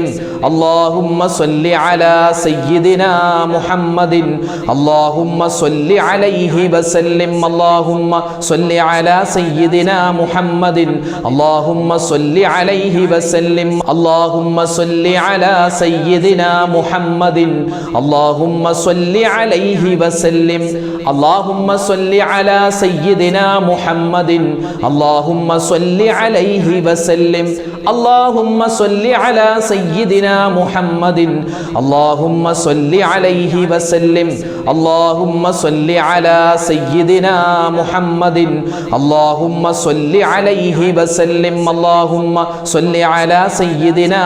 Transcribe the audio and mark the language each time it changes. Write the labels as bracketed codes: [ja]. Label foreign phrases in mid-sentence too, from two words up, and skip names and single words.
[ar] اللهم صل على سيدنا محمد اللهم صل عليه وسلم. اللهم صل على سيدنا محمد اللهم صل عليه وسلم. اللهم صل على سيدنا محمد اللهم صل عليه وسلم اللهم صل على سيدنا محمد اللهم صل عليه وسلم اللهم صل على سيدنا محمد اللهم صل عليه وسلم اللهم صل على سيدنا محمد اللهم صل عليه وسلم اللهم صل على سيدنا